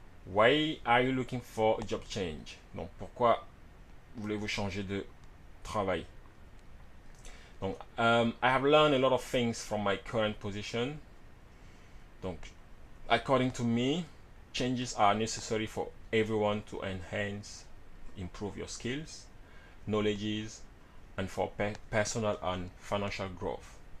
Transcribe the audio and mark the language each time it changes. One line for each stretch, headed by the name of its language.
English: Why are you looking for a job change?
French: Donc pourquoi voulez-vous changer de travail?
English: Donc, I have learned a lot of things from my current position. Donc, according to me, changes are necessary for everyone to enhance, improve your skills, knowledges, and for personal and financial growth.